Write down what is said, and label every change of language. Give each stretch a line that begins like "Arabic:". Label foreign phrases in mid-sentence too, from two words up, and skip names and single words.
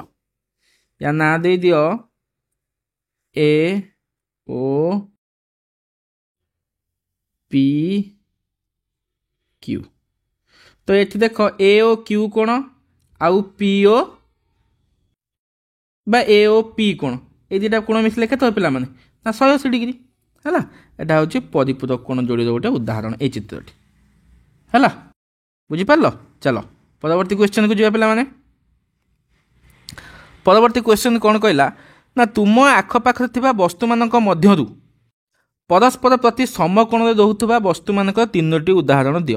Odia: ୟା ନାଁ ଦେଇଦିଅ ଏ ଓ ପି କ୍ୟୁ। ତ ଏଠି ଦେଖ ଏ ଓ କ୍ୟୁ କୋଣ ଆଉ ପି ଓ বা ଏ ଓ ପି କୋଣ, ଏଇ ଦୁଇଟା କୋଣ ମିଶିଲେ କେତେ ହେବ ପିଲାମାନେ? ନା 180 ଡିଗ୍ରୀ ହେଲା। এটা ହେଉଛି ପରିପୂରକ କୋଣ ଯୋଡ଼ିର ଗୋଟେ ଉଦାହରଣ এই ଚିତ୍ରଟି ହେଲା। ବୁଝିପାରିଲ? ଚାଲ ପରବର୍ତ୍ତୀ କ୍ୱେଶ୍ଚନକୁ ଯିବା ପିଲାମାନେ। ପରବର୍ତ୍ତୀ କ୍ୱେଶ୍ଚନ କ'ଣ କହିଲା? ନା ତୁମ ଆଖପାଖରେ ଥିବା ବସ୍ତୁମାନଙ୍କ ମଧ୍ୟରୁ ପରସ୍ପର ପ୍ରତି ସମକୋଣରେ ରହୁଥିବା ବସ୍ତୁମାନଙ୍କର 3ଟି ଉଦାହରଣ ଦିଅ।